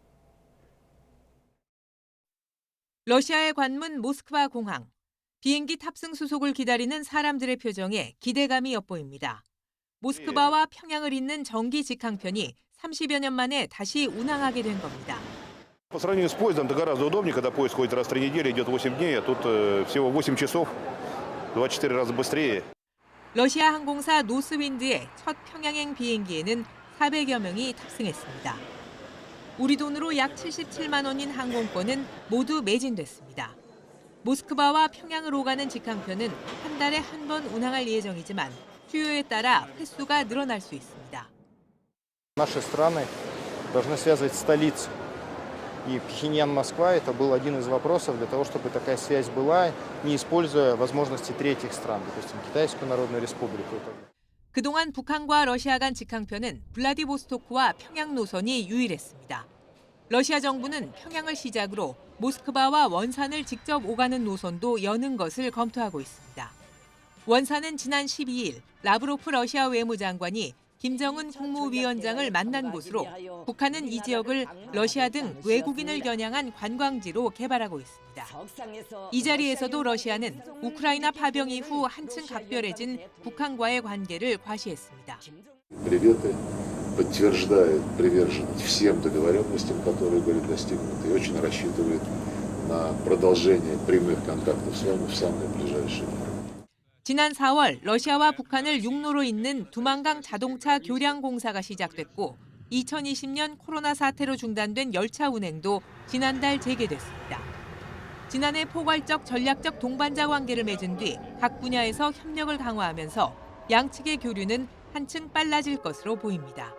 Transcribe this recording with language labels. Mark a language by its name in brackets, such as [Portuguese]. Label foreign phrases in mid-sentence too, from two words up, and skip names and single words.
[Korean] 러시아의 관문 모스크바 공항. 비행기 탑승 수속을 기다리는 사람들의 표정에 기대감이 엿보입니다. 모스크바와 평양을 잇는 정기 직항편이 30여 년 만에 다시 운항하게 된 겁니다. [Russian] По сравнению с поездом, это гораздо удобнее, когда поезд ходит раз в 3 недели, идет 8 дней, а тут всего 8 часов, 24 раза быстрее. [Korean] 러시아 항공사 노스윈드의 첫 평양행 비행기에는 400여 명이 탑승했습니다. 우리 돈으로 약 77만 원인 항공권은 모두 매진됐습니다. 모스크바와 평양을 오가는 직항편은 한 달에 한 번 운항할 예정이지만 수요에 따라 횟수가 늘어날 수 있습니다. [Russian] Наши страны должны связывать столицу. И Пхеньян-Москва это был один из вопросов для того, чтобы такая связь была, не используя возможности третьих стран, допустим, Китайскую Народную Республику. [Korean] 그동안 북한과 러시아 간 직항편은 블라디보스토크와 평양 노선이 유일했습니다. 러시아 정부는 평양을 시작으로 모스크바와 원산을 직접 오가는 노선도 여는 것을 검토하고 있습니다. 원산은 지난 12일 라브로프 러시아 외무장관이 김정은 국무위원장을 만난 곳으로 북한은 이 지역을 러시아 등 외국인을 겨냥한 관광지로 개발하고 있습니다. 이 자리에서도 러시아는 우크라이나 파병 이후 한층 각별해진 북한과의 관계를 과시했습니다. [Russian] Приветы подтверждают приверженность всем договоренностям, которые были достигнуты, и очень рассчитывает на продолжение прямых контактов с вами в самое ближайшее время. [Korean] 지난 4월 러시아와 북한을 육로로 잇는 두만강 자동차 교량 공사가 시작됐고 2020년 코로나 사태로 중단된 열차 운행도 지난달 재개됐습니다. 지난해 포괄적 전략적 동반자 관계를 맺은 뒤 각 분야에서 협력을 강화하면서 양측의 교류는 한층 빨라질 것으로 보입니다.